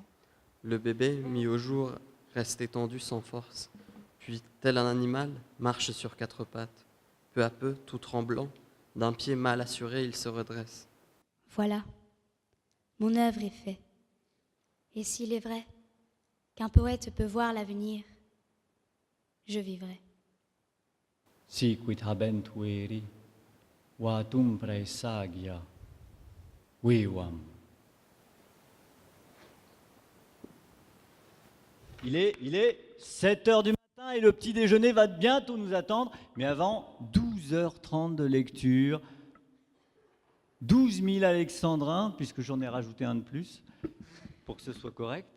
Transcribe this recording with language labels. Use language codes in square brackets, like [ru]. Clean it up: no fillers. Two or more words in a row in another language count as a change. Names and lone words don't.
[fr] Le bébé, mis au jour, reste étendu sans force, puis, tel un animal, marche sur quatre pattes. Peu à peu, tout tremblant, d'un pied mal assuré, il se redresse. Voilà, mon œuvre est faite. Et s'il est vrai qu'un poète peut voir l'avenir, je vivrai. [la] Sicuit habent veri, vatum praesagia, vivam. [fr] Il est 7 heures du matin et le petit déjeuner va bientôt nous attendre. Mais avant, 12h30 de lecture, 12 000 alexandrins, puisque j'en ai rajouté un de plus, pour que ce soit correct.